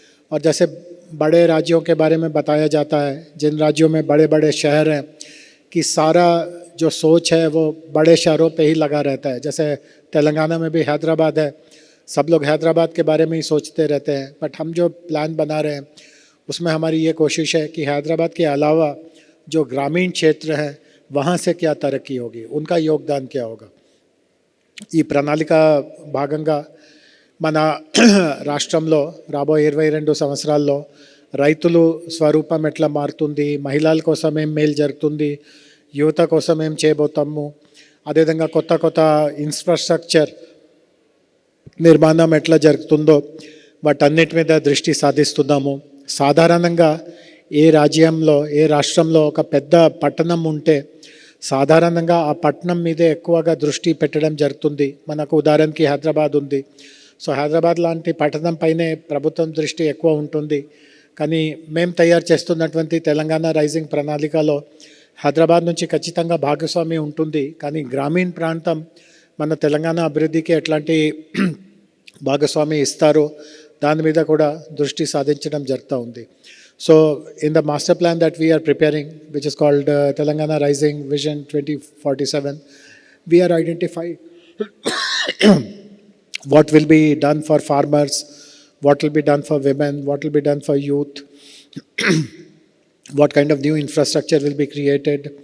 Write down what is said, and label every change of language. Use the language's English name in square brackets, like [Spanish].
[Hindi] और जैसे बड़े राज्यों के बारे में बताया जाता है, जिन राज्यों में बड़े बड़े शहर हैं, कि सारा जो सोच है वो बड़े शहरों पे ही लगा रहता है. जैसे तेलंगाना में भी हैदराबाद है, सब लोग हैदराबाद के बारे में ही सोचते रहते हैं, बट हम जो प्लान बना रहे हैं उसमें हमारी ये कोशिश है कि हैदराबाद के अलावा जो ग्रामीण क्षेत्र हैं वहाँ से क्या तरक्की होगी, उनका योगदान क्या होगा. [Telugu] ఈ ప్రణాళిక భాగంగా మన రాష్ట్రంలో రాబోయే 22 సంవత్సరాల్లో రైతులు స్వరూపం ఎట్లా మారుతుంది, మహిళల కోసం ఏం మేలు జరుగుతుంది, యువత కోసం ఏం చేయబోతాము, అదేవిధంగా కొత్త కొత్త ఇన్ఫ్రాస్ట్రక్చర్ నిర్మాణం ఎట్లా జరుగుతుందో వాటన్నిటి మీద దృష్టి సాధిస్తున్నాము. సాధారణంగా ఏ రాజ్యంలో, ఏ రాష్ట్రంలో ఒక పెద్ద పట్టణం ఉంటే సాధారణంగా ఆ పట్టణం మీదే ఎక్కువగా దృష్టి పెట్టడం జరుగుతుంది. మనకు ఉదాహరణకి హైదరాబాద్ ఉంది. సో హైదరాబాద్ లాంటి పట్టణం పైనే ప్రభుత్వం దృష్టి ఎక్కువ ఉంటుంది. కానీ మేము తయారు చేస్తున్నటువంటి తెలంగాణ రైజింగ్ ప్రణాళికలో హైదరాబాద్ నుంచి ఖచ్చితంగా భాగస్వామి ఉంటుంది. కానీ గ్రామీణ ప్రాంతం మన తెలంగాణ అభివృద్ధికి ఎట్లాంటి భాగస్వామి ఇస్తారో దాని మీద కూడా దృష్టి సాధించడం జరుగుతూ ఉంది. [English] So in the master plan that we are preparing which is called Telangana rising vision 2047, we are identify what will be done for farmers, what will be done for women, what will be done for youth, what kind of new infrastructure will be created.